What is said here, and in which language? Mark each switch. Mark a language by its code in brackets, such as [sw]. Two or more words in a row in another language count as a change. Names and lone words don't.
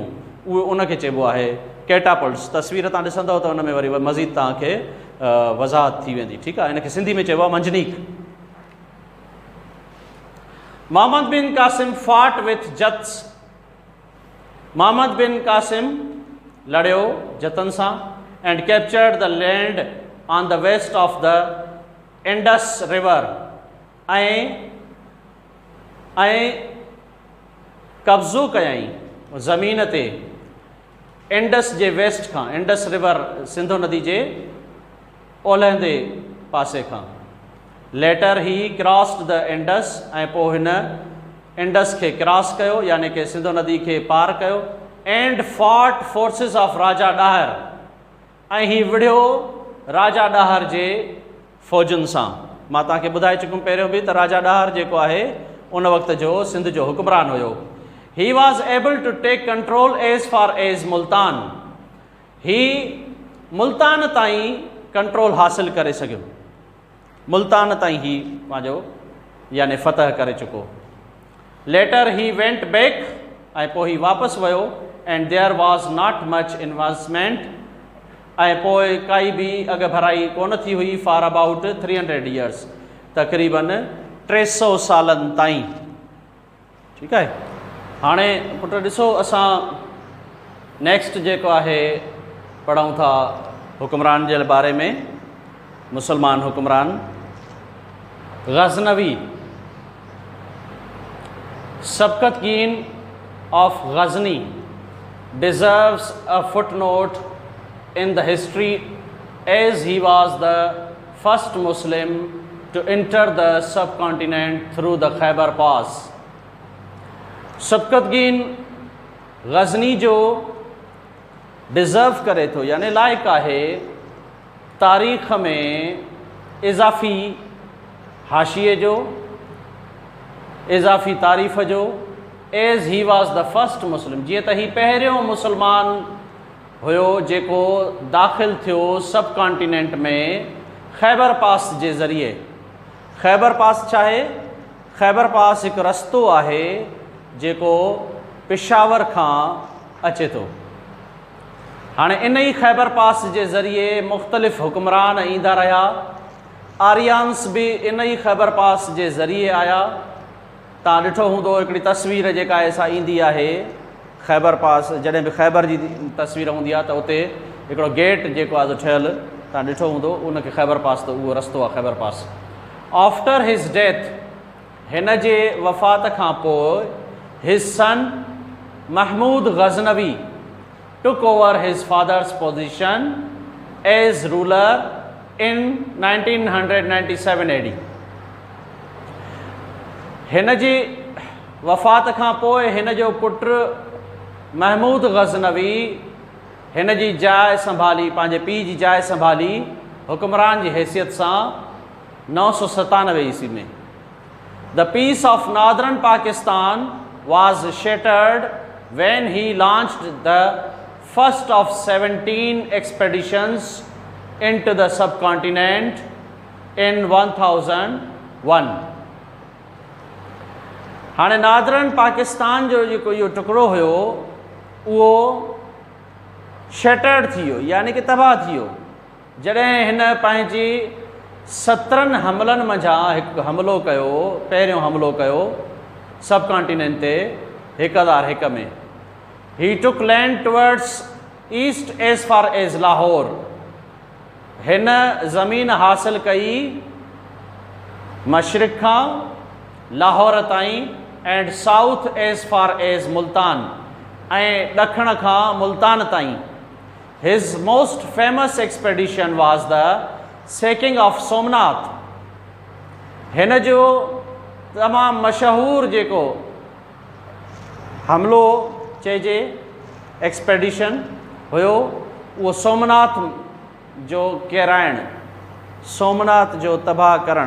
[sd] उहे उनखे चइबो आहे कैटापल्ट्स. तस्वीर तव्हां ॾिसंदव त उन में वरी मज़ीद तव्हांखे वज़ाहत थी वेंदी, ठीकु आहे. इनखे सिंधी में चइबो आहे मंजनीक. मोहम्मद बिन कासिम [en] fought with Jats. मोहम्मद बिन कासिम [sd] लड़ियो जतन सां [en] and captured the land on the west of the Indus River. [sd] ऐं कब्ज़ो कयईं ज़मीन ते इंडस जे वेस्ट खां, [en] Indus River [sd] सिंधु नदी जे ओलहंदे पासे खां. [en] Later he crossed the Indus. [sd] ऐं पोइ हिन इंडस खे क्रॉस कयो यानी कि सिंधु नदी खे पार कयो. [en] and fought forces of [sd] राजा ॾाहर. ऐं ही विढ़ियो राजा ॾाहर जे फ़ौजुनि सां. मां तव्हांखे ॿुधाए चुकुमि पहिरियों बि त राजा ॾाहर जेको आहे उन वक़्त जो सिंध जो हुक्मरान हुयो. [en] He was able to take control as far as Multan. [sd] ही मुल्तान ताईं कंट्रोल हासिल करे सघियो. मुल्तान ताईं ही पंहिंजो यानी फ़तह करे चुको. [en] Later he went back. [sd] ऐं पोइ ही वापसि वियो. [en] and there was not much investment [sd] ऐं पोइ काई बि अॻ भराई कोन थी हुई [en] for about 300 years, [sd] तक़रीबन 300 सालनि ताईं। ठीकु आहे। हाणे पुट ॾिसो, असां नेक्स्ट जेको आहे पढ़ूं था हुक्मरान जे बारे में, मुसलमान हुक्मरान गज़नवी। [en] सबकतगीन ऑफ गज़नी deserves a footnote in the history as he was the first Muslim to enter the subcontinent through the Khyber Pass. [sd] सबकतगीन गज़नी जो डिज़र्व करे थो, यानी लाइक़ु आहे तारीख़ में इज़ाफ़ी हाशिए जो, इज़ाफ़ी तारीफ़ जो, [en] as he was the first Muslim, [sd] जीअं त ही पहिरियों मुसलमान हुयो जेको दाख़िल थियो सब कॉन्टिनेंट में खैबर पास जे ज़रिए। खैबर पास छा आहे? खैबर पास हिकु रस्तो आहे जेको पेशावर खां अचे थो। हाणे इन ई खैबर पास जे ज़रिए मुख़्तलिफ़ हुक्मरान ईंदा रहिया। आर्यन्स बि इन ई खैबर पास जे ज़रिए आया। तव्हां ॾिठो हूंदो हिकिड़ी तस्वीर जेका आहे सा ईंदी आहे खैबर पास, जॾहिं बि खैबर जी तस्वीर हूंदी आहे त उते हिकिड़ो गेट जेको आहे ठहियलु तव्हां ॾिठो हूंदो, उनखे खैबर पास, त उहो रस्तो आहे खैबर पास। [en] After his death, [sd] हिन जे वफ़ात खां पोइ [en] his son महमूद गज़नवी took over his father's position as ruler in 1997 AD. [sd] हिन जी वफ़ात खां पोइ हिन जो पुटु महमूद गज़नवी हिन जी जाइ संभाली, पंहिंजे पीउ जी जाइ संभाली हुक्मरान जी हैसियत सां 997 ईस्वी में। [en] The piece of Northern Pakistan was shattered when he launched the first of 17 expeditions into the subcontinent in 1001. [sd] हाणे नादरन पाकिस्तान जो जेको इहो टुकड़ो हुयो उहो शैटर्ड थी वियो, यानी कि तबाह थी वियो, जॾहिं हिन पंहिंजी 17 हमलनि मंझां हिकु हमिलो कयो, पहिरियों हमिलो कयो सब कॉन्टिनेंट ते 1001 में। [en] He took land towards east as far as Lahore. [sd] हिन ज़मीन हासिल कई मशरिक़ खां लाहौर ताईं [en] and south as far as Multan, [sd] ऐं ॾखण खां मुल्तान ताईं। [en] His most famous expedition was the sacking of Somnath. [sd] हिन जो तमामु मशहूरु जेको हमिलो चइजे एक्सपेडिशन हुयो उहो सोमनाथ जो किराइणु, सोमनाथ जो तबाह करणु।